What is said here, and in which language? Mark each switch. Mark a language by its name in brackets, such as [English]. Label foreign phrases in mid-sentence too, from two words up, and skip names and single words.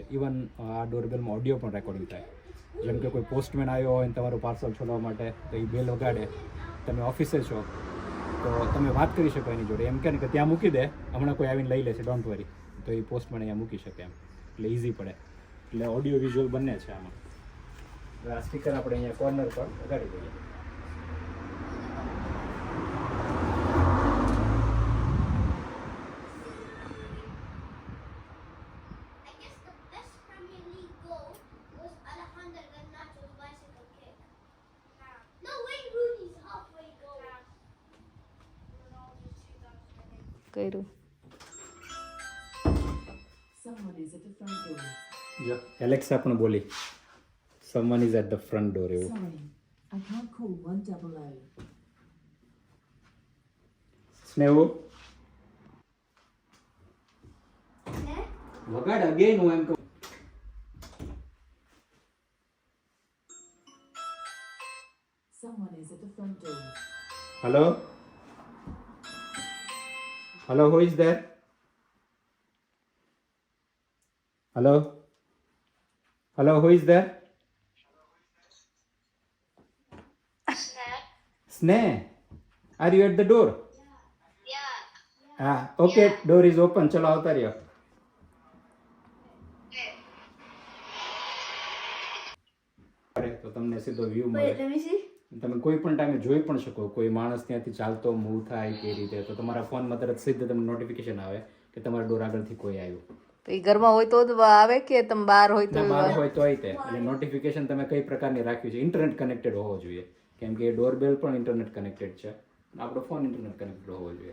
[Gujarati] ઇવન આ ડોરબેલમાં ઓડિયો પણ રેકોર્ડિંગ થાય. જેમ કે કોઈ પોસ્ટમેન આવ્યો હોય ને તમારું પાર્સલ છોડવા માટે, તો એ બેલ વગાડે, તમે ઓફિસે છો તો તો તમે વાત કરી શકો એની જોડે. એમ કે ને કે ત્યાં મૂકી દે, હમણાં કોઈ આવીને લઈ લેશે, [English] don't worry. [Gujarati] તો એ પોસ્ટમેન અહીંયા મૂકી શકે એમ, એટલે ઇઝી પડે. એટલે [English] audio visual [Gujarati] બંને છે આમાં. હવે આ સ્ટીકર આપણે અહીંયા કોર્નર પર લગાડી દઈએ. [English] I guess the best Premier League goal was Alejandro Garnacho's bicycle kick. No, Wayne Rooney's halfway goal. Ronaldo's 2008. [Gujarati] કર્યું. [English] Someone is at the front door. [Gujarati] જો એલેક્સા પણ બોલી, [English] someone is at the front door એવું. Sorry, I can't call 100. [Gujarati] સ્નેહુ [English] Yeah? [Gujarati] વગાડ અગેન, હું એમ કહું. [English] Someone is at the front door. Hello? Hello, who is there? Hello? Hello, who is there? Sneh, are you at the door? Yeah. Ah, okay, door is open. [Gujarati] ચલો આવતા રહ્યો. અરે તો તમને સીધો વ્યૂ મળે. [English] Wait, let me see. [Gujarati] તમે કોઈ પણ ટાઈમે જોઈ પણ શકો, કોઈ માણસ ત્યાંથી ચાલતો મૂવ થાય કે રીતે, તો તમારા ફોનમાં તરત સીધું તમને નોટિફિકેશન આવે કે તમારા ડોર આગળથી કોઈ આવ્યું. તો એ ઘરમાં હોય તો જ આવે કે તમે બહાર હોય તો ના, બહાર હોય તો તે એટલે નોટિફિકેશન તમે કઈ પ્રકારની રાખ્યું છે, [English] internet connected [Gujarati] હોવો જોઈએ, કેમ કે ડોરબેલ પણ [English] internet connected [Gujarati] છે, આપણો ફોન [English] internet connected [Gujarati] હોવો જોઈએ.